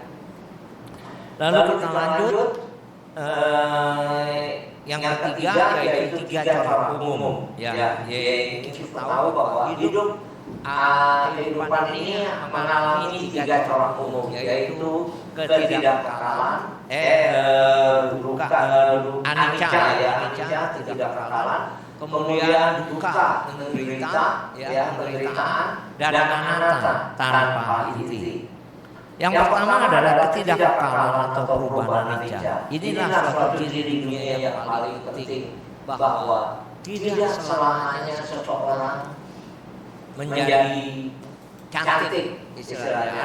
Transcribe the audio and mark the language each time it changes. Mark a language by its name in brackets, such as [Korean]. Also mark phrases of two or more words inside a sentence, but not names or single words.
[Indonesian] Lalu kita lanjut yang ketiga yaitu 3 corak umum. Ya, kita tahu bahwa kehidupan ini mengalami 3 corak umum, yaitu ketidakbakalan, anicca, ketidakbakalan, kemudian duka, penderitaan, dan anatta, tanpa inti. Yang pertama adalah ketidakbakalan atau perubahan anicca. Inilah suatu ciri di dunia yang paling penting, bahwa tidak selamanya seseorang menjadi cantik istilahnya.